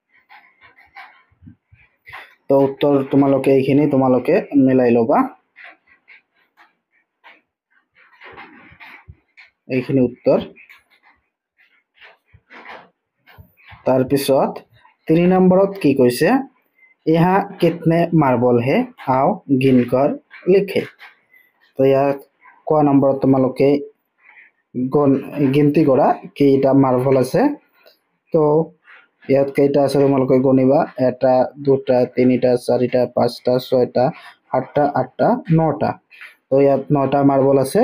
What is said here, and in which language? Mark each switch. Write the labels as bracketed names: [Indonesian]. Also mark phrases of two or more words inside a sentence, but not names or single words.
[Assamese] তো উত্তৰ তোমালোকে এইখিনি তোমালোকে মিলাই ল'বা। এইখিনি উত্তৰ। तार पिছত 3 নম্বৰত কি কৈছে [Hindi] यहाँ कितने मार्बल है आओ गिनकर लिखे। [Assamese] तो ইয়াত ক নম্বৰত তোমালোকে গিনতি কৰা কেইটা মাৰ্বল আছে। তো ইয়াত কেইটা আছে তোমালোকে গণিবা 1 2 3 4 5 6 7 8 9টা। তো ইয়াত 9টা মাৰ্বল আছে।